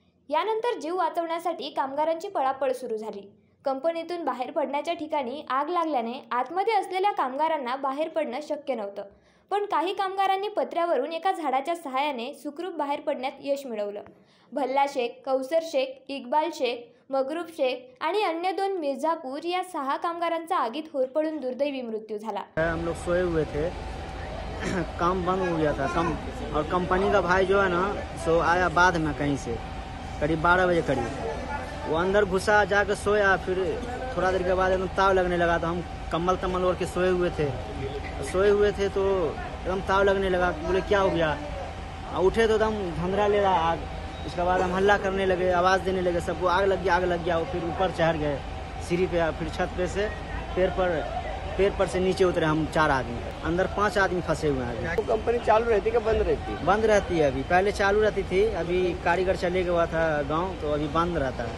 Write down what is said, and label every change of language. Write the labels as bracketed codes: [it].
[mr] यानंतर जीव वाचवण्यासाठी कामगारांची पळापळ सुरू झाली. कंपनीतून बाहेर पडण्याच्या ठिकाणी आग लागल्याने आतमध्ये असलेल्या कामगारांना बाहेर पडणं शक्य नव्हतं. पण काही कामगारांनी पत्र्यावरून एका झाडाच्या सहाय्याने सुखरूप बाहेर पडण्यात यश मिळवलं. भल्ला शेख, कौसर शेख, इक्बाल शेख, मगरूब शेख आणि अन्य 2 मिर्जापूर या 6 कामगारांचा आगीत होरपळून दुर्दैवी मृत्यू झाला. [hi] हम लोग सोए हुए थे, काम बंद हो गया था और कंपनी का भाई जो है ना सो आया बाद में कहीं से करीब 12 बजे करीब. वो अंदर घुसा, जाकर सोया. फिर थोड़ा देर के बाद एकदम ताव लगने लगा तो हम कम्बल ओढ़ के सोए हुए थे तो एकदम ताव लगने लगा. बोले क्या हो गया? उठे तो एकदम धंधरा ले रहा आग. उसके बाद हम हल्ला करने लगे, आवाज़ देने लगे, सबको आग लग गया. वो फिर ऊपर चढ़ गए सीढ़ी पे. फिर छत पे से पैर पर से नीचे उतरे हम 4 आदमी. अंदर 5 आदमी फंसे हुए हैं. तो कंपनी चालू रहती कि बंद रहती? बंद रहती है. अभी पहले चालू रहती थी, अभी कारीगर चले गया था गाँव, तो अभी बंद रहता है.